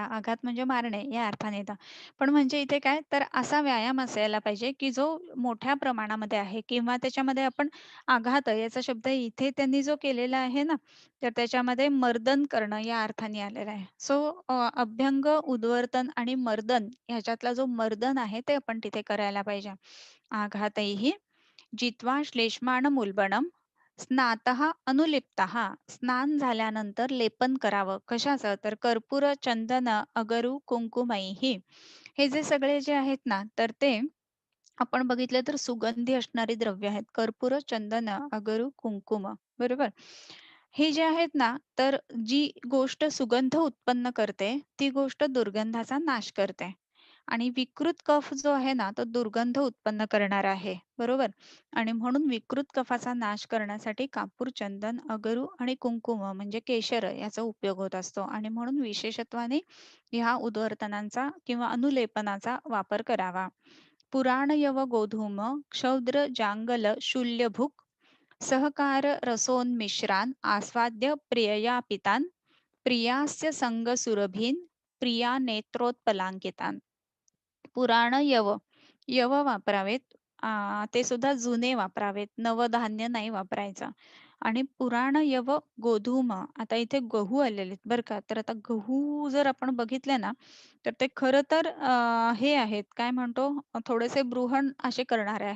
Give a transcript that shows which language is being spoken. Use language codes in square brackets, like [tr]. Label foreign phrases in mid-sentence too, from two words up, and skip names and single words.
[mr] आघात म्हणजे मारणे या अर्थाने येतं. पण म्हणजे इथे काय तर असा व्यायाम असायला पाहिजे, की जो मोठ्या प्रमाणामध्ये आहे किंवा त्याच्यामध्ये आपण आघात याचा शब्द इथे त्यांनी जो केलेला आहे ना, तर त्याच्यामध्ये मर्दन करणं या अर्थाने आलेला आहे. सो अभ्यंग, उद्वर्तन आणि मर्दन ह्याच्यातला जो मर्दन आहे ते आपण तिथे करायला पाहिजे. [sa] आघातैः जित्वा श्लेष्माणमुल्बणं स्नातः अनुलिप्तः [mr] स्नान झाल्यानंतर लेपन करावं. कशाचं? तर कर्पूर, चंदन, अगरू, कुंकुमैः हे जे सगळे जे आहेत ना, तर ते आपण बघितलं तर सुगंधी असणारी द्रव्य आहेत. कर्पूर, चंदन, अगरू, कुंकुम. बरोबर? हे जे आहेत ना, तर जी गोष्ट सुगंध उत्पन्न करते, ती गोष्ट दुर्गंधाचा नाश करते. आणि विकृत कफ जो आहे ना, तो दुर्गंध उत्पन्न करणारा आहे. बरोबर? आणि म्हणून विकृत कफाचा नाश करण्यासाठी कापूर, चंदन, अगरू आणि कुंकुम म्हणजे केशर याचा उपयोग होत असतो आणि म्हणून विशेषत्वाने ह्या उद्वर्तनांचा किंवा अनुलेपनाचा वापर करावा. [sa] पुराण यव गोधूम क्षौद्र जांगल शूल्यभुक सहकार रसोन्मिश्रान् आस्वाद्य प्रियया पितान् प्रियास्य संग सुरभीन प्रिया नेत्रोत्पलांकितान् पुराण यव. [mr] यव वापरावेत. ते सुद्धा जुने वापरावेत. नवधान्य नाही वापरायचं. आणि [sa] पुराण यव गोधूम. [mr] आता इथे गहू आलेले आहेत बरं का. तर आता गहू जर आपण बघितले ना, तर ते खरं तर हे आहेत काय म्हणतो थोडेसे बृहण असे करणारे आहेत.